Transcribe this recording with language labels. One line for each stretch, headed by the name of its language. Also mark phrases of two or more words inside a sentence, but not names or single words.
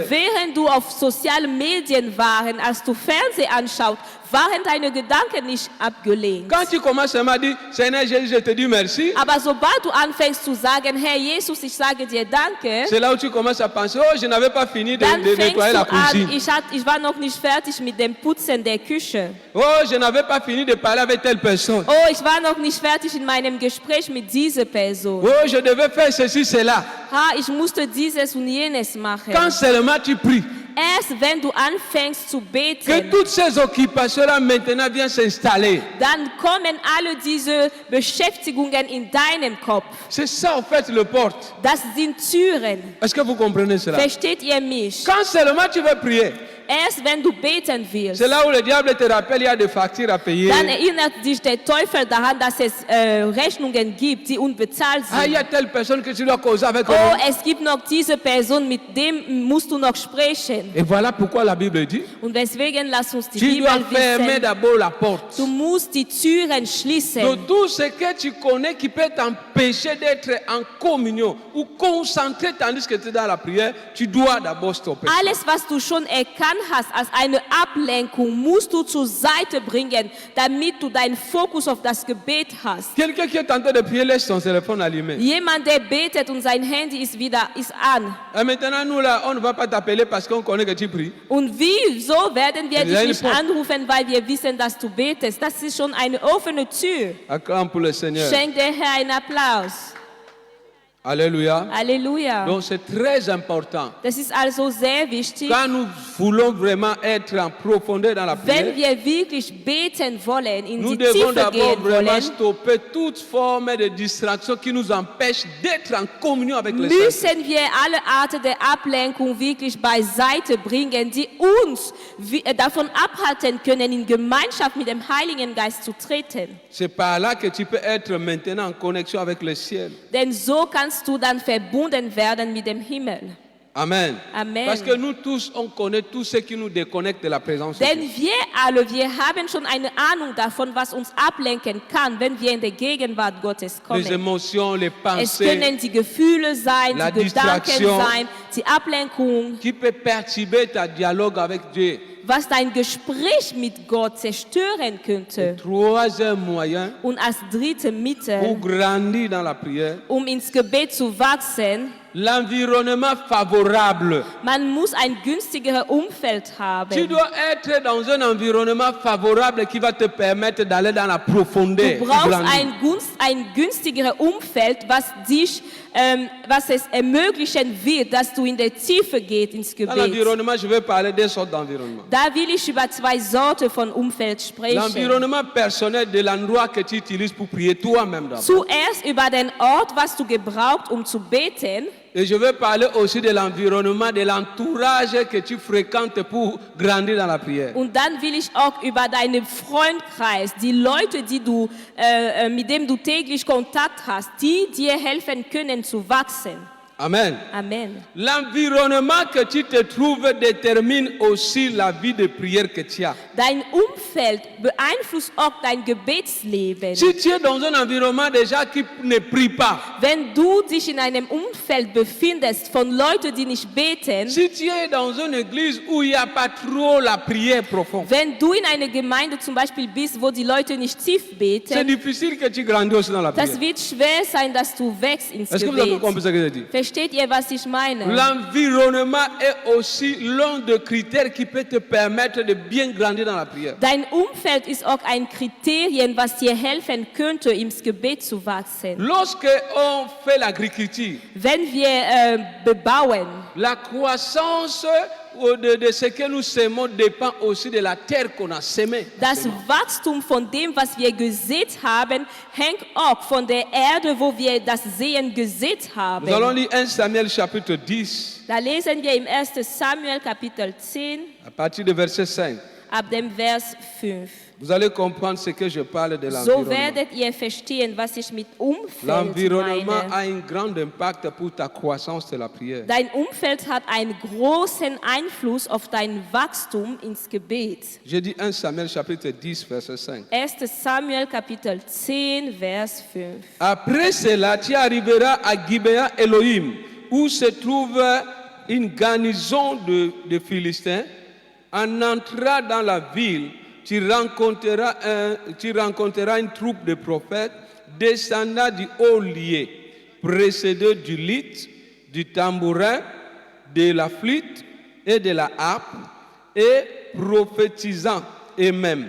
German: Während du auf sozialen Medien waren, als du Fernsehen anschaut, waren deine Gedanken nicht abgelenkt.
French: Quand tu commences à me dire, Seigneur Jésus, je te dis merci,
German: Aber sobald du anfängst zu sagen, Herr Jesus, ich sage dir Danke,
French: c'est là où tu commences à penser, oh, je n'avais pas fini de,
German: dann
French: de
German: fängst
French: nettoyer
German: du
French: la
German: an,
French: cuisine.
German: ich war noch nicht fertig mit dem Putzen der Küche.
French: Oh, je n'avais pas fini de parler avec telle personne.
German: Oh, ich war noch nicht fertig in meinem Gespräch mit dieser Person.
French: Oh, je devais faire ceci, cela.
German: Ha, ich musste dieses und jenes machen.
French: Quand seulement tu pries,
German: Erst wenn du anfängst zu
French: que
German: beten,
French: toutes ces occupations-là maintenant viennent s'installer.
German: dann kommen alle diese Beschäftigungen in deinem Kopf.
French: C'est ça, en fait, le porte.
German: Das sind Türen.
French: Est-ce que vous comprenez cela?
German: Versteht ihr mich?
French: Quand seulement tu veux prier,
German: Erst wenn du beten willst,
French: c'est là où le diable te rappelle, il y a des factures à payer.
German: dann erinnert dich der Teufel daran, dass es Rechnungen gibt, die unbezahlt
French: Ah, il y
German: sind.
French: a telle personne que tu dois causer avec Oh, lui.
German: es gibt noch diese Person, mit dem musst du noch sprechen.
French: Et voilà pourquoi la Bible dit,
German: Und deswegen lass uns die
French: tu
German: Bibel
French: dois fermer
German: wissen.
French: d'abord la porte.
German: Du musst die Türen
French: De
German: schließen.
French: tout ce que tu connais qui peut t'empêcher d'être en communion ou concentré tandis que tu es dans la prière, tu dois d'abord stopper.
German: Alles, was du schon erkannt hast als eine Ablenkung, musst du zur Seite bringen, damit du deinen Fokus auf das Gebet hast.
French: Quelqu'un qui est en train de prier laisse son téléphone allumé.
German: Jemand, der betet und sein Handy ist an.
French: Et maintenant, nous là, on ne va pas t'appeler parce qu'on connaît que tu pries.
German: Und wieso werden wir Ja, dich nicht eine Pop- anrufen, weil wir wissen, dass du betest? Das ist schon eine offene Tür.
French: Acclame pour le Seigneur.
German: Schenk der Herr einen Applaus.
French: Alléluia.
German: Halleluja.
French: Donc c'est très important.
German: Das ist also sehr wichtig.
French: Quand nous voulons vraiment être en profondeur dans la
German: Wenn
French: prière,
German: wir wirklich beten wollen, in
French: nous
German: die
French: devons
German: Tiefe
French: d'abord
German: gehen
French: vraiment
German: wollen,
French: stopper toute forme de distraction qui nous empêche d'être en communion avec le Seigneur.
German: müssen wir alle Arten der Ablenkung wirklich beiseite bringen, die uns davon abhalten können, in Gemeinschaft mit dem Heiligen Geist zu treten.
French: C'est par là que tu peux être maintenant en connexion avec le ciel.
German: Denn so kannst du dann verbunden werden mit dem Himmel.
French: Amen.
German: Amen.
French: Parce que nous tous, on connaît tout ce qui nous déconnecte de la présence de
German: Denn
French: Dieu.
German: wir haben schon eine Ahnung davon, was uns ablenken kann, wenn wir in der Gegenwart Gottes
French: Les
German: kommen.
French: émotions, les
German: Es
French: pensées,
German: können die Gefühle sein,
French: La
German: die Gedanken
French: distraction.
German: sein, die Ablenkung,
French: qui peut perturber ta dialogue avec Dieu.
German: was dein Gespräch mit Gott zerstören könnte.
French: Troisième moyen
German: Und als dritte
French: pour
German: Mitte,
French: grandir dans la prière,
German: ins Gebet zu wachsen,
French: l'environnement favorable.
German: man muss ein günstigeres Umfeld
French: Tu
German: haben.
French: dois être dans un environnement favorable qui va te permettre d'aller dans la profondeur.
German: Du
French: et
German: brauchst
French: grandir.
German: ein günstigeres Umfeld, was es ermöglichen wird, dass du in der Tiefe gehst ins
French: Dans
German: Gebet.
French: l'environnement, je vais parler deux sortes d'environnement.
German: Da will ich über zwei Sorten von Umfeld sprechen.
French: L'environnement personnel de l'endroit que tu utilises pour prier toi-même d'abord.
German: Zuerst über den Ort, was du gebrauchst, um zu beten.
French: Et je vais parler aussi de l'environnement, de l'entourage que tu fréquentes pour grandir dans la prière.
German: Und dann will ich auch über deinen Freundkreis, die Leute, die du, mit denen du täglich Kontakt hast, die dir helfen können zu wachsen.
French: Amen.
German: Amen.
French: L'environnement que tu te trouves détermine aussi la vie de prière que tu as.
German: Dein Umfeld beeinflusst auch dein Gebetsleben.
French: Si tu es dans un environnement déjà qui ne prie pas,
German: Wenn du dich in einem Umfeld befindest von Leuten, die nicht beten,
French: si tu es dans une église où il n'y a pas trop la prière profonde,
German: wenn du in einer Gemeinde zum Beispiel bist, wo die Leute nicht tief
French: c'est
German: beten,
French: difficile que tu grandisses dans la prière.
German: das wird schwer sein, dass du wächst ins
French: Est-ce que vous avez
German: Gebet.
French: compris ce que je dis?
German: Versteht ihr, was ich meine?
French: L'environnement est aussi l'un des critères qui peut te permettre de bien grandir dans la prière.
German: Dein Umfeld ist auch ein Kriterium, was dir helfen könnte, ins Gebet zu wachsen.
French: Lorsque on fait l'agriculture,
German: Wenn wir bebauen,
French: la croissance de ce que nous semons dépend aussi de la terre qu'on a semée.
German: das Wachstum von dem, was wir gesät haben, hängt auch von der Erde, wo wir das Sehen gesät haben.
French: Nous allons lire 1 Samuel chapitre 10,
German: Da lesen wir im 1. Samuel Kapitel 10
French: à partir du verset 5.
German: ab dem Vers 5.
French: Vous allez comprendre ce que je parle de
German: So
French: l'environnement.
German: werdet ihr verstehen, was ich mit Umfeld
French: L'environnement
German: meine.
French: a un grand impact pour ta croissance de la prière.
German: Dein Umfeld hat einen großen Einfluss auf dein Wachstum ins Gebet.
French: Je dis 1 Samuel chapitre 10, verset 5.
German: 1. Samuel Kapitel 10, Vers 5.
French: Après cela, tu arriveras à Gibea Elohim, où se trouve une garnison de Philistins. En entrant dans la ville, tu rencontreras une troupe de prophètes descendant du haut lieu, précédés du luth, du tambourin, de la flûte et de la harpe, et prophétisant eux-mêmes.